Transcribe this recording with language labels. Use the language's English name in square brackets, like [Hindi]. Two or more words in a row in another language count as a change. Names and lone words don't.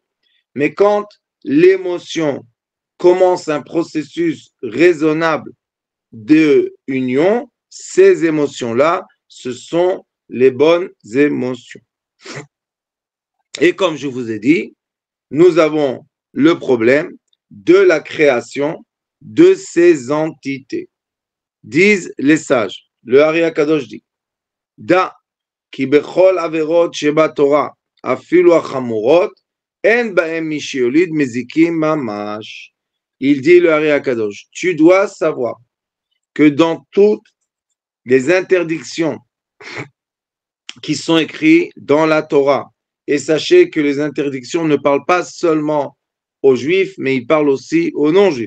[French] Mais quand l'émotion commence un processus raisonnable de union, ces émotions-là, ce sont les bonnes émotions. Et comme je vous ai dit, nous avons le problème de la création de ces entités. Disent les sages, le Ari Akadosh dit, [Hebrew] דע כי בכל עבירות שבתורה אפילו החמורות אין בהם מה שמוליד מזיקים ממש. [French] Il dit le Ari Akadosh, tu dois savoir que dans toutes les interdictions qui sont écrites dans la Torah, et sachez que les interdictions ne parlent pas seulement aux Juifs, mais ils parlent aussi aux non-Juifs.